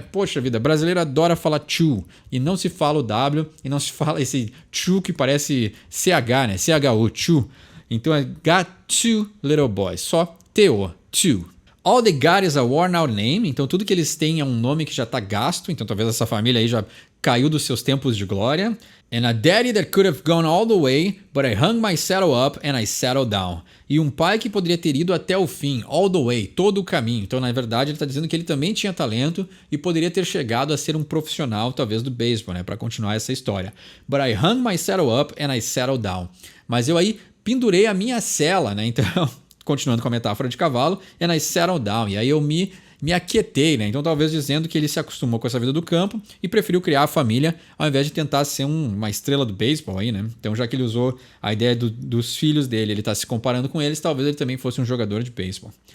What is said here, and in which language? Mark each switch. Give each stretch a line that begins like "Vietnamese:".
Portuguese: Poxa vida, brasileiro adora falar two e não se fala o W e não se fala esse two que parece CH, né? CHU, two. Então é
English: got 2 little boys,
Portuguese: só TO, two.
English: All they got is a worn out name,
Portuguese: então tudo que eles têm é um nome que já está gasto, então talvez essa família aí já caiu dos seus tempos de glória.
English: And a daddy that could have gone all the way, but I hung my saddle up and I settled down.
Portuguese: E um pai que poderia ter ido até o fim,
English: all the way,
Portuguese: todo o caminho. Então, na verdade, ele está dizendo que ele também tinha talento e poderia ter chegado a ser um profissional, talvez, do beisebol, né? Para continuar essa história.
English: But I hung my saddle up and I settled down.
Portuguese: Mas eu aí pendurei a minha sela, né? Então, continuando com a metáfora de cavalo,
English: and I settled down.
Portuguese: E aí eu me aquietei, né? Então talvez dizendo que ele se acostumou com essa vida do campo e preferiu criar a família ao invés de tentar ser uma estrela do beisebol aí, né? Então já que ele usou a ideia dos filhos dele, ele está se comparando com eles, talvez ele também fosse um jogador de beisebol.